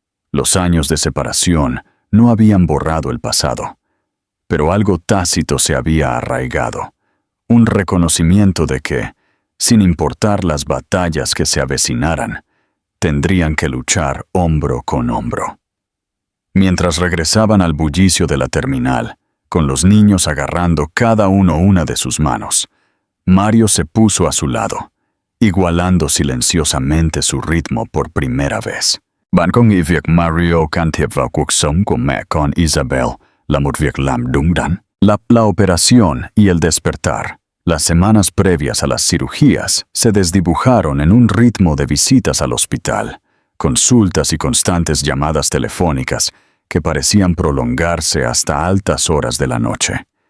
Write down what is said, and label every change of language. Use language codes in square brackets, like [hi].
[es] Los años de separación no habían borrado el pasado, pero algo tácito se había arraigado, un reconocimiento de que, sin importar las batallas que se avecinaran, tendrían que luchar hombro con hombro. Mientras regresaban al bullicio de la terminal, con los niños agarrando cada uno una de sus manos, Mario se puso a su lado, igualando silenciosamente su ritmo por primera vez. [vi] Bạn có nghĩ việc Mario can thiệp vào cuộc sống của mẹ con Isabel là một việc làm đúng đắn? [es] La operación y el despertar, las semanas previas a las cirugías, se desdibujaron en un ritmo de visitas al hospital, consultas y constantes llamadas telefónicas que parecían prolongarse hasta altas horas de la noche.